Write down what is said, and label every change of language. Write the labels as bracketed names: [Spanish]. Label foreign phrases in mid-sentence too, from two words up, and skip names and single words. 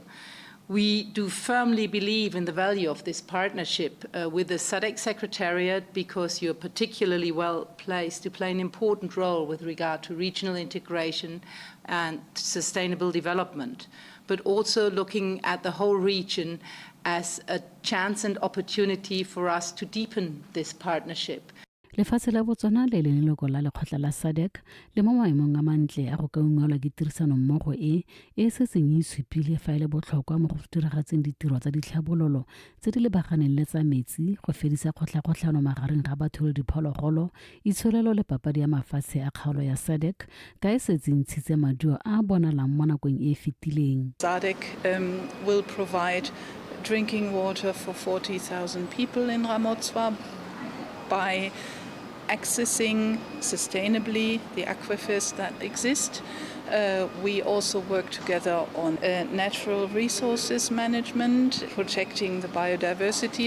[English] We do firmly believe in the value of this partnership with the SADC Secretariat because you're particularly well placed to play an important role with regard to regional integration and sustainable development, but also looking at the whole region as a chance and opportunity for us to deepen this partnership. [Tswana] Lefatshe la Botswana le leloko la lekgotla la SADC le mo maemong a mantle a go ka ungwelwa ke tirisano mmogo e setseng e supile fa e le botlhokwa mo go diragatseng ditiro tsa ditlhabololo tse di lebaganeng le tsa metsi go fedisa kgotlhakotlhano magareng ga batho le diphologolo itsholelo le papadi ya mafatshe a kgaolo ya SADC ka e setse ntshitse maduo a bonalang mo nakong e fetileng. [English] SADC will provide drinking water for 40,000 people in Ramotswa by accessing sustainably the aquifers that exist. We also work together on natural resources management, protecting the biodiversity.